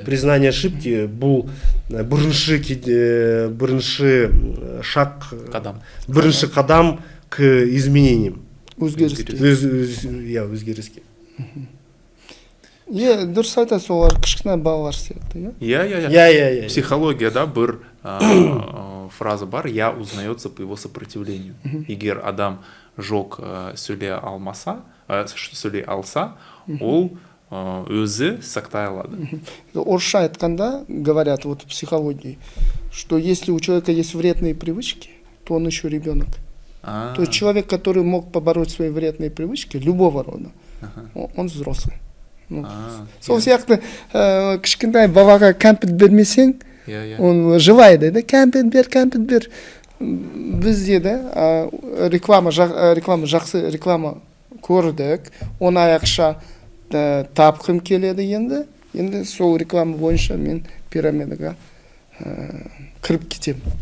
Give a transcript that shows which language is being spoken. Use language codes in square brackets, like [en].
[ru] Признание ошибки, [kk] бұл бірінші шаг, бірінші қадам [ru] к изменениям. [kk] Өзгеріске. Дұрыс айтасыз, олар кішкене балалар сияқты, [ru] Я. Психология, да, [kk] бір фраза бар, [ru] я узнается по его сопротивлению. [kk] Егер адам жоқ сөйлей алса, ол өзі сақтай алады. Орысша айтқанда, [ru] говорят вот в психологии, что если у человека есть вредные привычки, то он еще ребенок. То есть человек, который мог побороть свои вредные привычки, любого рода, он взрослый. [kk] Сол сияқты кішкентай балаға кәмпит бермесең, он жылайды, да, кәмпит бер. Бізде да реклама жақсы реклама көрдік, оны аяқша тапқым келеді енді сол реклама бойынша мен пирамидаға кіріп кетем.